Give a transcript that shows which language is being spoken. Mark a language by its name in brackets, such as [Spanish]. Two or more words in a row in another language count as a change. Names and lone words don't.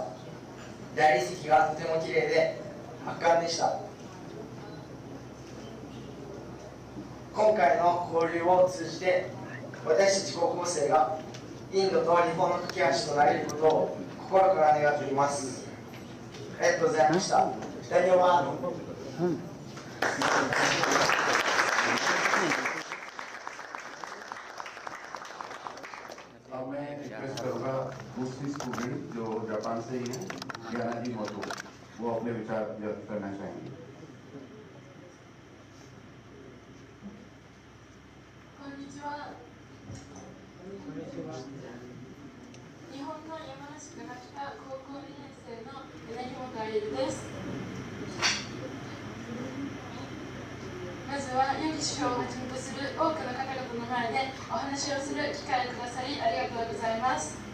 [Japanese] 大理石がとても綺麗で圧巻でした。今回の交流を通じて私たち高校生がインドと日本の架け橋となれることを心から願っています。ありがとうございました。ダニオワーノ。 [Hindi] अब मैं रिक्वेस्ट करूंगा दूसरी स्टूडेंट जो जापान से ही है ज्ञाना जी मोटो, वो अपने विचार व्यक्त करना चाहेंगे। [Japanese] こんにちは。日本の山梨から来た高校2年生の柳本愛理です。まずはヨギ師匠をはじめとする多くの方々の前でお話をする機会をくださりありがとうございます。